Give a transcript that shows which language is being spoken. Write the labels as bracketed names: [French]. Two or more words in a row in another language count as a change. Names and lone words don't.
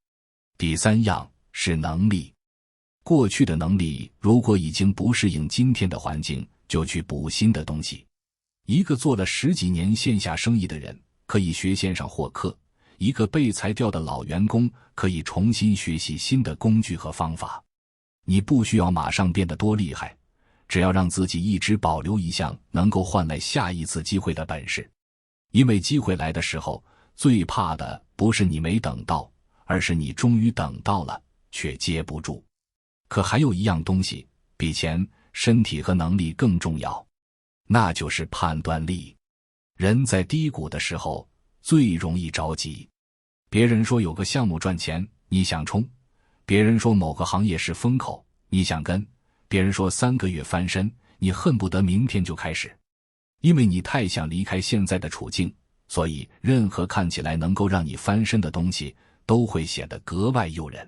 [Chinese] 第三樣是能力。過去的能力如果已經不適應今天的環境，就去補新的東西。一個做了10幾年線下生意的人，可以學線上獲客；一個被裁掉的老員工，可以重新學習新的工具和方法。你不需要馬上变得多厲害，只要讓自己一直保留一项能夠換来下一次机會的本事。因為机会来的时候，最怕的不是你沒等到，而是你終於等到了，卻接不住。可還有一樣東西，比錢、身體和能力更重要，那就是判斷力。人在低谷的时候，最容易着急。別人說有個項目賺錢，你想衝；別人說某個行業是風口，你想跟；別人說3個月翻身，你恨不得明天就開始。因為你太想離開現在的處境，所以任何看起來能夠讓你翻身的東西都會顯得格外誘人。